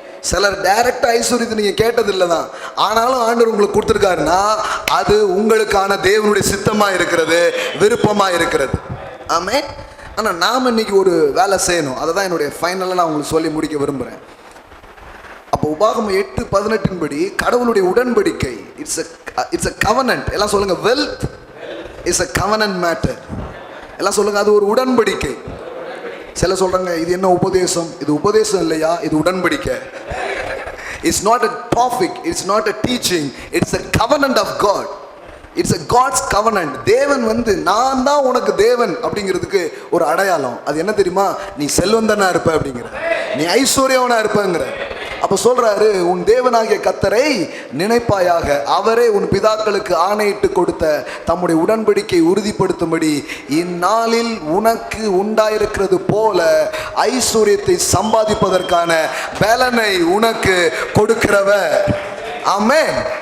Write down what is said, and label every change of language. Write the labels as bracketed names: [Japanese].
[Tamil] சிலர் டைரக்டா ஐஸ்வர்யத்தை நீங்க கேட்டதில்லை தான், ஆனாலும் ஆண்டவர் உங்களுக்கு கொடுத்துருக்காருன்னா அது உங்களுக்கான தேவனுடைய சித்தமா இருக்கிறது, விருப்பமா இருக்கிறது. ஆமென். ஆனா நாம இன்னைக்கு ஒரு வேலை செய்யணும். அதை தான் என்னுடைய ஃபைனலாக நான் உங்களுக்கு சொல்லி முடிக்க விரும்புகிறேன். அப்போ உபாகமம் 8:18 படி கடவுளுடைய உடன்படிக்கை, [English] It's a covenant. [Tamil] எல்லாம் சொல்லுங்க, [English] wealth is a covenant matter. [Tamil] எல்லாம் சொல்லுங்க, அது ஒரு உடன்படிக்கை. சில சொல்றாங்க, இது என்ன உபதேசம்? இது உபதேசம் இல்லையா, இது உடன்படிக்கை. [English] It's not a topic, it's not a teaching, it's a covenant of God. It's a God's covenant. [Tamil] தேவன் வந்து நான் தான் உனக்கு தேவன் அப்படிங்கிறதுக்கு ஒரு அடையாளம். அது என்ன தெரியுமா? நீ செல்வந்தனா இருப்ப அப்படிங்கிற, நீ ஐஸ்வர்யவனா இருப்பங்கிற. அப்ப சொல்றாரு, உன் தேவனாகிய கர்த்தரை நினைப்பாயாக, அவரே உன் பிதாக்களுக்கு ஆணையிட்டு கொடுத்த தம்முடைய உடன்படிக்கை உறுதிப்படுத்தும்படி இந்நாளில் உனக்கு உண்டாயிருக்கிறது போல ஐஸ்வர்யத்தை சம்பாதிப்பதற்கான பலனை உனக்கு கொடுக்கிறவர். ஆமென்.